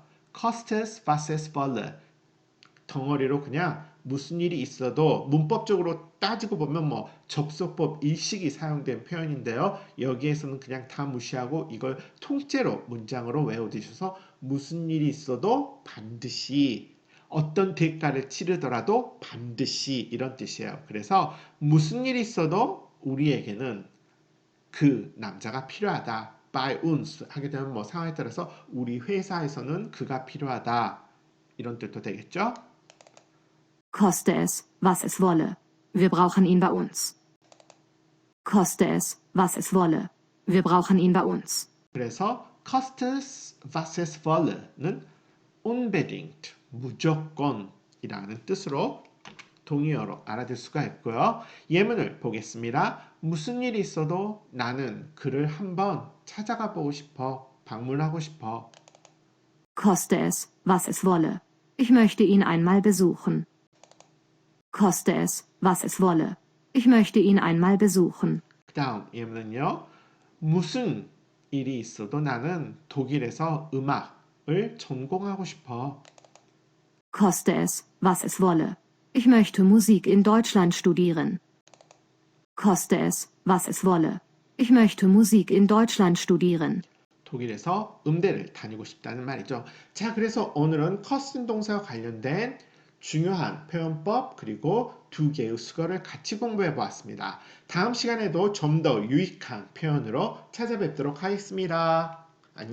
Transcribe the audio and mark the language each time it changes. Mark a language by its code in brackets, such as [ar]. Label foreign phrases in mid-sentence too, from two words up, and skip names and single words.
[de] Kostes was es wolle [ko] 덩어리로 그냥 무슨 일이 있어도 문법적으로 따지고 보면 뭐 접속법 일식이 사용된 표현인데요. 여기에서는 그냥 다 무시하고 이걸 통째로 문장으로 외워두셔서 무슨 일이 있어도 반드시 어떤 대가를 치르더라도 반드시 이런 뜻이에요. 그래서 무슨 일이 있어도 우리에게는 그 남자가 필요하다. [de] by uns [ko] 하게 되면 뭐 상황에 따라서 우리 회사에서는 그가 필요하다. 이런 뜻도 되겠죠? [de] Koste es, was es wolle. Wir brauchen ihn bei uns. Koste es, was es wolle. Wir brauchen ihn bei uns. [ko] 그래서 [de] Kostes was es wolle [ko] 는 unbedingt 무조건이라는 뜻으로 동의어로 알아들 수가 있고요. 예문을 보겠습니다. 무슨 일이 있어도 나는 그를 한번 찾아가 보고 싶어. 방문하고 싶어. [de] Koste es, was es wolle. Ich möchte ihn einmal besuchen. Koste es, was es wolle. Ich möchte ihn einmal besuchen. [ko] 그 다음 예문은요. 무슨 일이 있어도 나는 독일에서 음악을 전공하고 싶어. [de] Koste es, was es wolle. Ich möchte Musik in Deutschland studieren. Koste es, was es wolle. Ich möchte Musik in Deutschland studieren. [ko] 독일에서 음대를 다니고 싶다는 말이죠. 자, 그래서 오늘은 커스텀 동사와 관련된 중요한 표현법 그리고 두 개의 수거를 같이 공부해 보았습니다. 다음 시간에도 좀 더 유익한 표현으로 찾아뵙도록 하겠습니다.